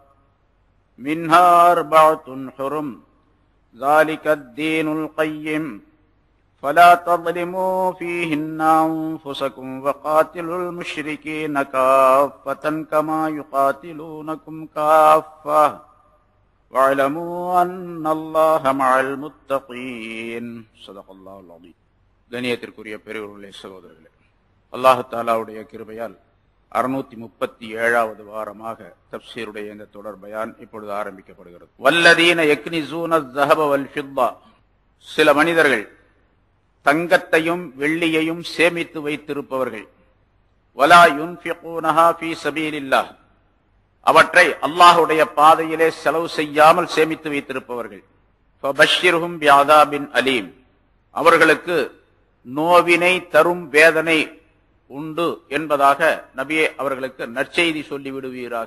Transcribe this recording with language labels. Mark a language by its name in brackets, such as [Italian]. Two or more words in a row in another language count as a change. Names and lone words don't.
[Arabic] منها 4 حرم ذلك الدين القيم فلا تظلموا فيهن أنفسكم وقاتلوا المشركين كافة كما يقاتلونكم كافة واعلموا أن الله مع المتقين صدق الله العظيم. [Tamil] கண்ணியத்திற்குரிய பெரியவர்களே, சகோதரர்களே, அல்லாஹ் தஆலாவுடைய கிருபையால் 637வது வாரமாக தப்சீருடைய இந்த தொடர் பயான் இப்பொழுது ஆரம்பிக்கப்படுகிறது. [Arabic] والذين يكنزون الذهب والفضة, [Tamil] சில மனிதர்கள் தங்கத்தையும் வெள்ளியையும் சேமித்து வைத்திருப்பவர்கள். [Arabic] ولا ينفقونها في سبيل الله, [Tamil] அவற்றை அல்லாஹ்வுடைய பாதையிலே செலவு செய்யாமல் சேமித்து வைத்திருப்பவர்கள். [Arabic] فبشرهم بعذاب أليم, [Tamil] அவர்களுக்கு நோவினை தரும் வேதனை உண்டு என்பதாக நபியே அவர்களுக்கு நற்செய்தி சொல்லி விடுவீராக.